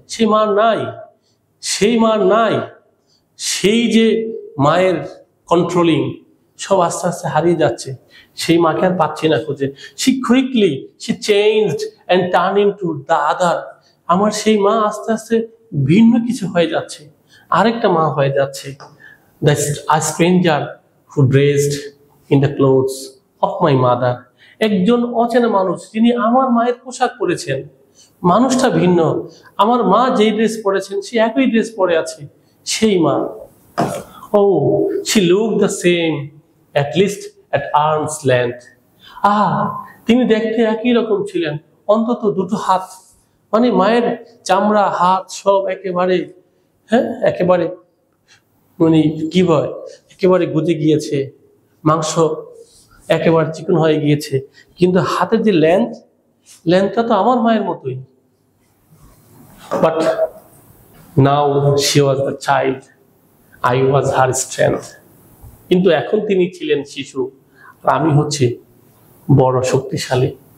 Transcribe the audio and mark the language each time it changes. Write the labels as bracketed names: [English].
[Bangla] সে মা নাই, সেই মা নাই, সেই যে মায়ের কন্ট্রোলিং সব আস্তে আস্তে হারিয়ে যাচ্ছে। সেই মাকে আর পাচ্ছি না খুঁজে। [English] She quickly changed and turned into the other, [Bangla] আমার সেই মা আস্তে আস্তে ভিন্ন কিছু হয়ে যাচ্ছে, আরেকটা মা হয়ে যাচ্ছে। [English] A stranger who dressed in the clothes of my mother, [Bangla] একজন অচেনা মানুষ যিনি আমার মায়ের পোশাক পরেছেন। মানুষটা ভিন্ন, আমার মা যেই ড্রেস পরেছেন সে একই ড্রেস পরে আছে, সেই মা। [English] Oh, she looked the same, at least at arm's length. [Bangla] তিনি দেখতে একই রকম ছিলেন, অন্তত দুটো হাত, মানে মায়ের চামড়া, হাত সব একেবারে একেবারে মানে কি হয়, একেবারে গুজে গিয়েছে, মাংস একেবারে চিকন হয়ে গিয়েছে, কিন্তু হাতের যে লেন্থটা তো আমার মায়ের মতোই। [English] But now she was the child I was her strength. [Bangla] কিন্তু এখন তিনি ছিলেন শিশু, আর আমি হচ্ছে বড় শক্তিশালী।